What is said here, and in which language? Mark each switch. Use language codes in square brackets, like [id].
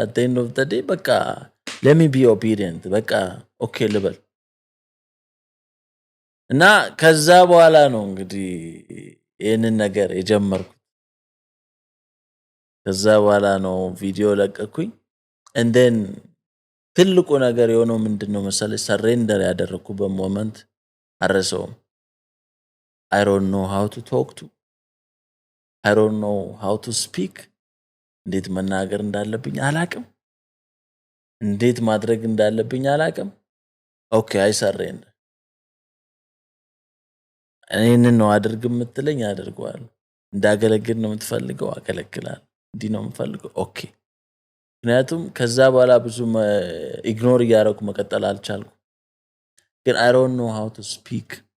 [en] at the end of the day [am] በቃ [en] let me be obedient [am] በቃ ኦኬ ልበል እና ከዛ በኋላ ነው እንግዲህ ይሄንን ነገር የጀመርኩት። ከዛ በኋላ ነው ቪዲዮ ለቀኩኝ። [en] and then [am] ትልቁ ነገር የሆነው ምንድነው መሰለህ? ሰሬንደር ያደረኩበት ሞመንት አረሰውም። [en] I don't know how to talk to I don't know how to speak [am] እንዴት መናገር እንዳለብኝ አላቅም። እንዴት ማድረግ እንዳለብኝ አላቅም። ኦኬ አይሰሬን እኔን ነው አድርግ የምትለኝ አድርገዋለሁ። እንዳገለግል ነው የምትፈልገው አገለግላለሁ። እንዲህ ነው የምፈልገው ኦኬ። ምክንያቱም ከዛ በኋላ ብዙ ኢግኖር እያደረኩ መቀጠል አልቻልኩም። ግን [en] I don't know how to speak